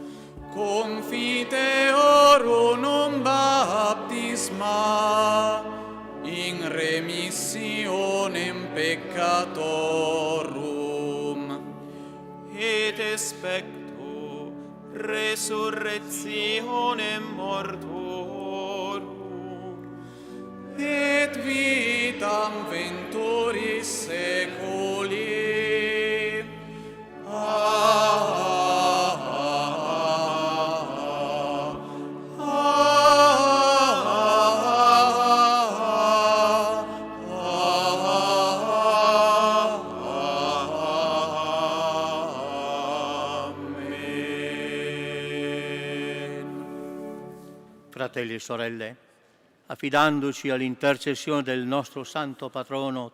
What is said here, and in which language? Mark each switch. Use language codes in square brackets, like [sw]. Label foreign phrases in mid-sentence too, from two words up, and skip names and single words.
[la] Confiteor unum baptisma in remissionem peccatorum, et expecto resurrectionem mortuorum, et vitam venturis seculi. [it] Fratelli e sorelle, affidandoci all'intercessione del nostro santo patrono